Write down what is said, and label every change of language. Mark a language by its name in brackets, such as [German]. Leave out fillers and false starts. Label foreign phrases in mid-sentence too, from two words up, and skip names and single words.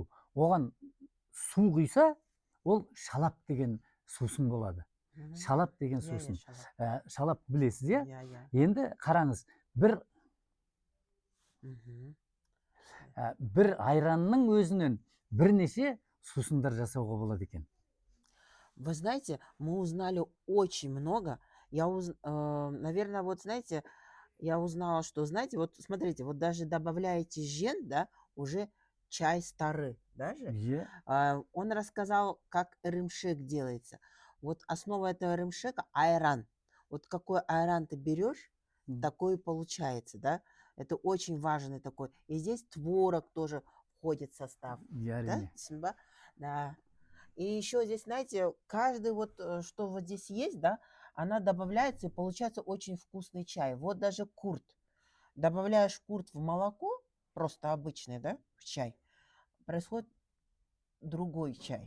[Kazakh] Оған су құйса, ол шалап деген сусын болады. Шалап деген сусын. Шалап білесіз, Енді қараңыз, бір айранның өзінен бірнеше сусындар жасауға болады екен. [Russian] Вы знаете, мы узнали очень много Наверное, вот знаете, я узнала, что, знаете, вот смотрите, вот даже добавляете жен, да, уже чай старый даже. [Kazakh] Иә. [Russian] Он рассказал, как рымшек делается. Вот основа этого рымшека – айран. Вот какой айран ты берешь, М. такой и получается, да. Это очень важный такой. И здесь творог тоже входит в состав, [Kazakh] Иә, [Russian] да, [Kazakh] әрине. [Russian] Симба? Да. И еще здесь, знаете, каждый вот, что вот здесь есть, да, она добавляется, и получается очень вкусный чай. Вот даже курт. Добавляешь курт в молоко, просто обычный, да, в чай, происходит другой чай.